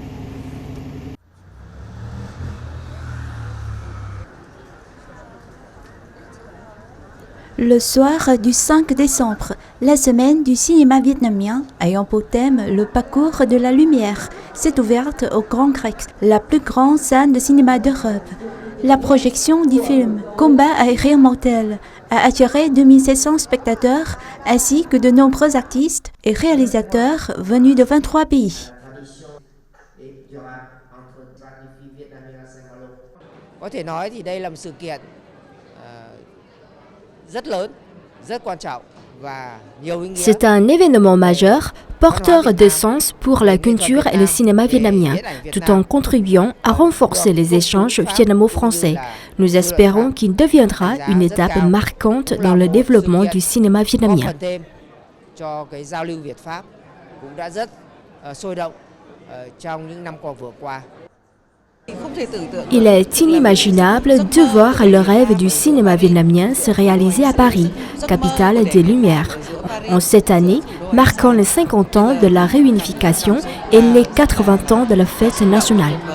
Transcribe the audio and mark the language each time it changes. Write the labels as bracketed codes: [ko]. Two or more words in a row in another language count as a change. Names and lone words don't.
[fr] Le soir du 5 décembre, la semaine du cinéma vietnamien ayant pour thème le parcours de la lumière s'est ouverte au Grand Rex, la plus grande salle de cinéma d'Europe. La projection du film Combat aérien mortel a attiré 2700 spectateurs ainsi que de nombreux artistes et réalisateurs venus de 23 pays. [vi] Có thể nói thì đây là một sự kiện rất lớn, rất quan trọng và nhiều ý nghĩa. [fr] C'est un événement majeur, porteur de sens pour la culture et le cinéma vietnamien, tout en contribuant à renforcer les échanges vietnamo-français. Nous espérons qu'il deviendra une étape marquante dans le développement du cinéma vietnamien. [vi] Cho cái giao lưu Việt-Pháp cũng đã rất sôi động trong những năm qua vừa qua. [fr] Il est inimaginable de voir le rêve du cinéma vietnamien se réaliser à Paris, capitale des Lumières, en cette année marquant les 50 ans de la réunification et les 80 ans de la fête nationale.